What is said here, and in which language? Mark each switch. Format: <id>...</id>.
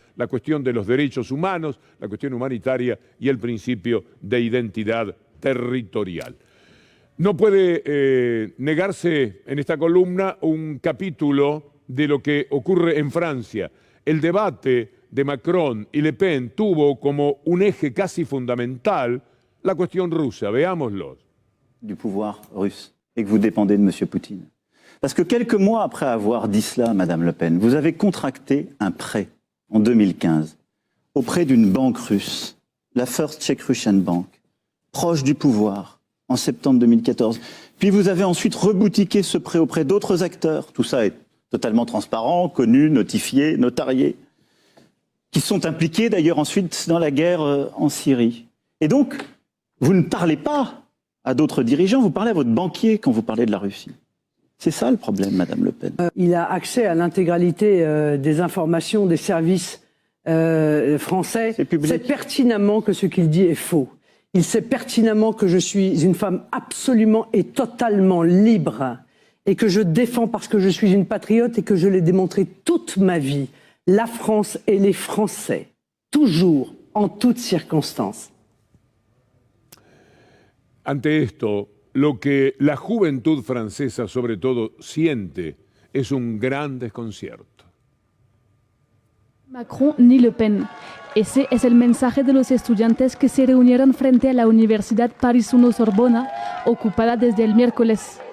<es>La cuestión de los derechos humanos, la cuestión humanitaria y el principio de identidad territorial. No puede negarse en esta columna un capítulo de lo que ocurre en Francia. El debate de Macron y Le Pen tuvo como un eje casi fundamental la cuestión rusa. Veámoslo.</es> <fr>Du pouvoir russe et que vous dépendez de M. Poutine. Parce que quelques mois après avoir dit cela, Madame Le Pen, vous avez contracté un prêt en 2015 auprès d'une banque russe, la First Czech Russian Bank, proche du pouvoir, en septembre 2014. Puis vous avez ensuite reboutiqué ce prêt auprès d'autres acteurs. Tout ça est totalement transparent, connu, notifié, notarié, qui sont impliqués d'ailleurs ensuite dans la guerre en Syrie. Et donc, vous ne parlez pas à d'autres dirigeants, vous parlez à votre banquier quand vous parlez de la Russie. C'est ça le problème, Madame Le Pen. Il a accès à l'intégralité des informations des services français. C'est public. Sait pertinemment que ce qu'il dit est faux. Il sait pertinemment que je suis une femme absolument et totalement libre et que je défends parce que je suis une patriote et que je l'ai démontré toute ma vie. La France et les Français, toujours, en toutes circonstances.</fr> <es>Ante esto, lo que la juventud francesa sobre todo siente es un gran desconcierto. Macron ni Le Pen. Ese es el mensaje de los estudiantes que se reunieron frente a la Universidad Paris I Sorbona, ocupada desde el miércoles.</es>